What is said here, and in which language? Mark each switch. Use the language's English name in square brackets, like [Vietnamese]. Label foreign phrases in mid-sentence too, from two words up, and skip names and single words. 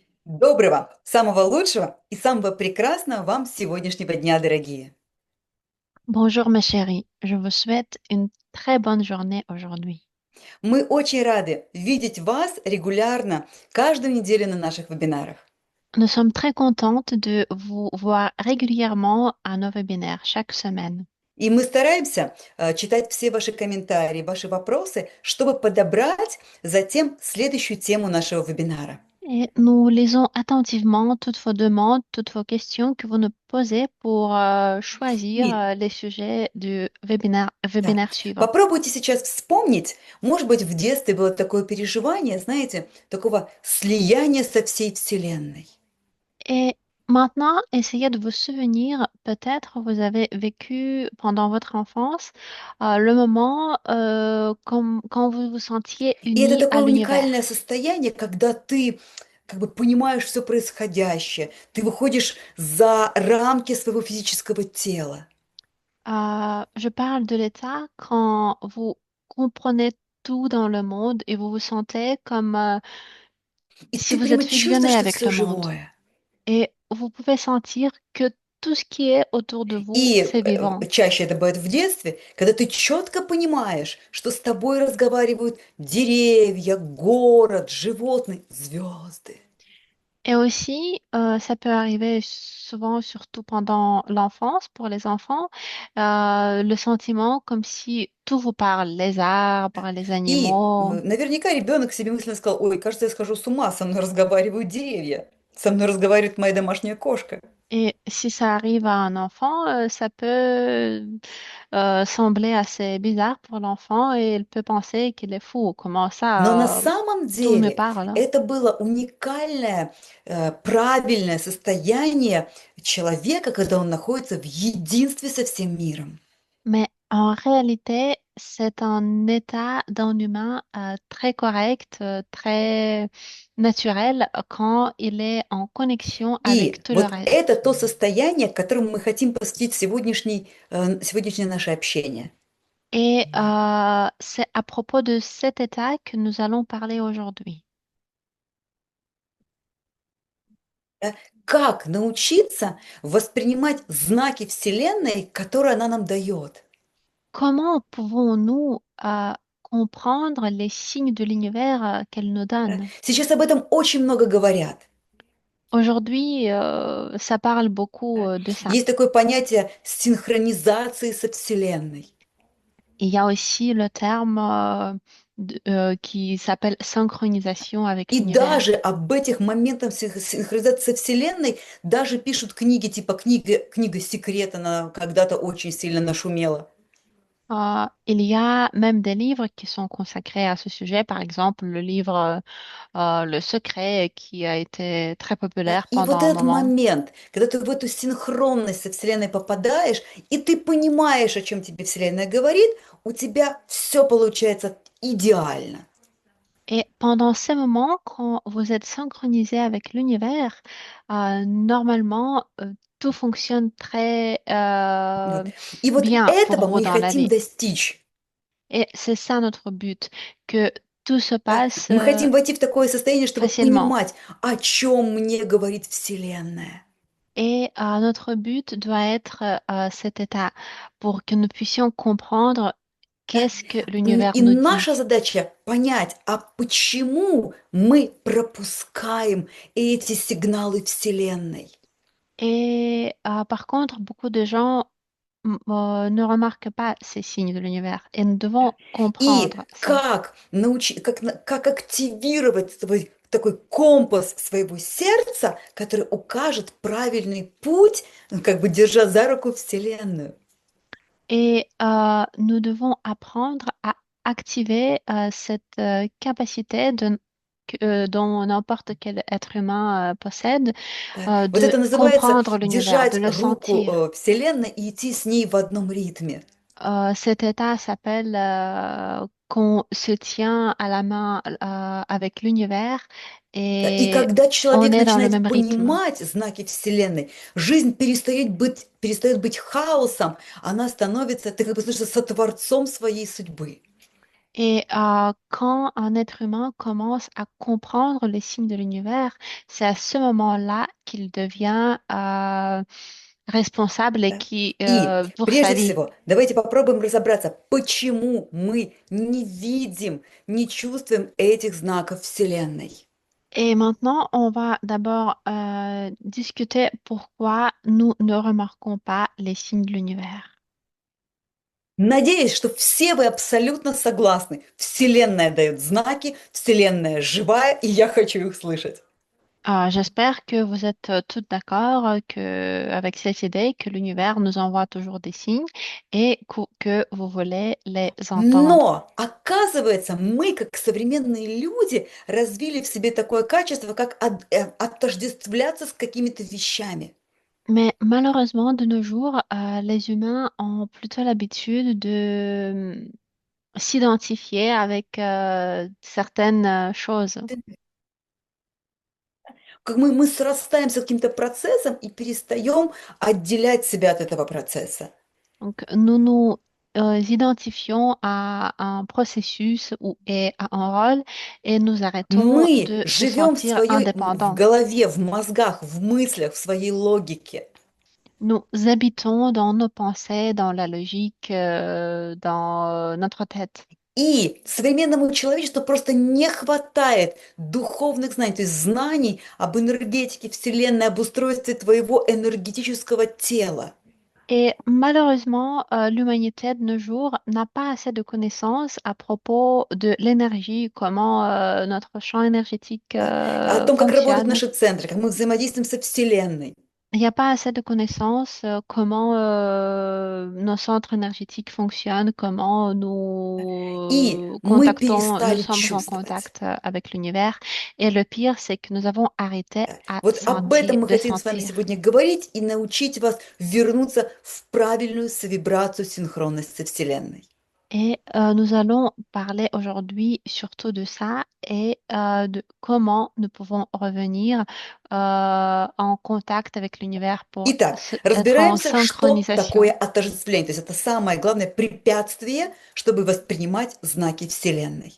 [Russian] Доброго, самого лучшего и самого прекрасного вам сегодняшнего дня, дорогие. [French] Bonjour ma chérie, je vous souhaite une très bonne journée aujourd'hui. [Russian] Мы очень рады видеть вас регулярно каждую неделю на наших вебинарах. [French] Nous sommes très contentes de vous voir régulièrement à nos webinaires chaque semaine. [Russian] И мы стараемся читать все ваши комментарии, ваши вопросы, чтобы подобрать затем следующую тему нашего вебинара. [French] Et nous lisons attentivement toutes vos demandes, toutes vos questions que vous nous posez pour choisir [Russian] И [French] les sujets du [Russian] да, [French] webinaire suivant. [Russian] попробуйте сейчас вспомнить, может быть, в детстве было такое переживание, знаете, такого слияния со всей Вселенной. [French] Et maintenant, essayez de vous souvenir, peut-être vous avez vécu pendant votre enfance le moment quand vous vous sentiez [Russian] И это [French] unis à [Russian] такое уникальное [French] l'univers. [Russian] состояние, когда ты как бы понимаешь все происходящее, ты выходишь за рамки своего физического тела, [French] Je parle de l'état quand vous comprenez tout dans le monde et vous vous sentez comme [Russian] и [French] si [Russian] ты [French] vous êtes [Russian] прямо чувствуешь, [French] fusionné [Russian] что [French] avec [Russian] все [French] le monde. [Russian] живое. [French] Et vous pouvez sentir que tout ce qui est autour de vous, [Russian] И [French] c'est vivant. [Russian] чаще это бывает в детстве, когда ты четко понимаешь, что с тобой разговаривают деревья, город, животные, звезды. [French] Et aussi, ça peut arriver souvent, surtout pendant l'enfance, pour les enfants, le sentiment comme si tout vous parle, les arbres, les [Russian] И [French] animaux. [Russian] наверняка ребенок себе мысленно сказал, ой, кажется, я схожу с ума, со мной разговаривают деревья, со мной разговаривает моя домашняя кошка. [French] Et si ça arrive à un enfant, ça peut sembler assez bizarre pour l'enfant et il peut penser qu'il est fou. Comment [Russian] Но на [French] ça, [Russian] самом [French] tout me [Russian] деле [French] parle? [Russian] это было уникальное, правильное состояние человека, когда он находится в единстве со всем миром. [French] Mais en réalité, c'est un état d'un humain très correct, très naturel quand il est en connexion avec [Russian] И [French] tout le [Russian] вот это [French] reste. [Russian] то состояние, к которому мы хотим посвятить сегодняшнее наше общение. [French] Et c'est à propos de cet état que nous allons parler aujourd'hui. [Russian] Да? Как научиться воспринимать знаки Вселенной, которые она нам дает? [French] Comment pouvons-nous comprendre les signes de l'univers qu'elle nous [Russian] Да? [French] donne? [Russian] Сейчас об этом очень много говорят. [French] Aujourd'hui, ça parle beaucoup [Russian] Да? [French] de ça. [Russian] Есть такое понятие синхронизации со Вселенной. [French] Il y a aussi le terme qui s'appelle synchronisation avec [Russian] И [French] l'univers. [Russian] даже об этих моментах синхронизации со Вселенной даже пишут книги, типа книга «Секрет», она когда-то очень сильно нашумела. [French] Il y a même des livres qui sont consacrés à ce sujet, par exemple le livre Le Secret qui a été très [Russian] Да? [French] populaire [Russian] И вот [French] pendant un [Russian] этот [French] moment. [Russian] момент, когда ты в эту синхронность со Вселенной попадаешь, и ты понимаешь, о чем тебе Вселенная говорит, у тебя все получается идеально. [French] Et pendant ces moments, quand vous êtes synchronisé avec l'univers, normalement, tout fonctionne très [Russian] Вот. И вот [French] bien pour [Russian] этого [French] vous [Russian] мы и [French] dans la [Russian] хотим [French] vie. [Russian] достичь. [French] Et c'est ça notre but, que tout se [Russian] Да? [French] passe [Russian] Мы хотим войти в такое состояние, чтобы [French] facilement. [Russian] понимать, о чем мне говорит Вселенная. [French] Et notre but doit être cet état pour que nous puissions comprendre [Russian] Да? [French] qu'est-ce que l'univers [Russian] И [French] nous [Russian] наша [French] dit. [Russian] задача понять, а почему мы пропускаем эти сигналы Вселенной. [French] Et par contre, beaucoup de gens ne remarquent pas ces signes de l'univers et nous devons [Russian] И [French] comprendre ça. [Russian] как научить, как активировать свой такой компас своего сердца, который укажет правильный путь, ну, как бы держа за руку Вселенную. [French] Et nous devons apprendre à activer cette capacité dont n'importe quel être humain possède, [Russian] Да. Вот [French] de [Russian] это называется [French] comprendre l'univers, de [Russian] держать [French] le [Russian] руку [French] sentir. [Russian] Вселенной и идти с ней в одном ритме. [French] Cet état s'appelle qu'on se tient à la main avec l'univers [Russian] Да. И [French] et [Russian] когда [French] on [Russian] человек [French] est dans le [Russian] начинает [French] même rythme. [Russian] понимать знаки Вселенной, жизнь перестает быть хаосом, она становится, ты как бы становишься сотворцом своей судьбы. [French] Et quand un être humain commence à comprendre les signes de l'univers, c'est à ce moment-là qu'il devient responsable et [Russian] Да. [French] qui [Russian] И [French] pour sa [Russian] прежде [French] vie. [Russian] всего, давайте попробуем разобраться, почему мы не видим, не чувствуем этих знаков Вселенной. [French] Et maintenant, on va d'abord discuter pourquoi nous ne remarquons pas les signes de l'univers. [Russian] Надеюсь, что все вы абсолютно согласны. Вселенная дает знаки, Вселенная живая, и я хочу их слышать. [French] J'espère que vous êtes toutes d'accord avec cette idée que l'univers nous envoie toujours des signes et que vous voulez les entendre. [Russian] Но, оказывается, мы, как современные люди, развили в себе такое качество, как отождествляться с какими-то вещами. [French] Mais malheureusement, de nos jours, les humains ont plutôt l'habitude de s'identifier avec certaines choses. [Russian] Как мы срастаемся с каким-то процессом и перестаем отделять себя от этого процесса. [French] Donc, nous nous identifions à un processus ou et à un rôle et nous arrêtons [Russian] Мы [French] de se [Russian] живем в [French] sentir [Russian] своей, в [French] indépendants. [Russian] голове, в мозгах, в мыслях, в своей логике. [French] Nous habitons dans nos pensées, dans la logique, dans notre tête. [Russian] И современному человечеству просто не хватает духовных знаний, то есть знаний об энергетике Вселенной, об устройстве твоего энергетического тела. [French] Et malheureusement, l'humanité de nos jours n'a pas assez de connaissances à propos de l'énergie, comment notre champ énergétique [Russian] Да? О том, как работают [French] fonctionne. [Russian] наши центры, как мы взаимодействуем со Вселенной. [French] Il n'y a pas assez de connaissances comment nos centres énergétiques fonctionnent, comment [Russian] И [French] nous [Russian] мы [French] contactons, nous [Russian] перестали [French] sommes en [Russian] чувствовать. [French] contact avec l'univers. Et le pire, c'est que nous avons arrêté [Russian] Да. [French] à [Russian] Вот об [French] sentir, [Russian] этом мы [French] de [Russian] хотим с вами [French] sentir. [Russian] сегодня говорить и научить вас вернуться в правильную совибрацию, синхронность со Вселенной. [French] Et nous allons parler aujourd'hui surtout de ça et de comment nous pouvons revenir en contact avec l'univers pour [Russian] Итак, [French] être en [Russian] разбираемся, что такое [French] synchronisation. [Russian] отождествление. То есть это самое главное препятствие, чтобы воспринимать знаки Вселенной.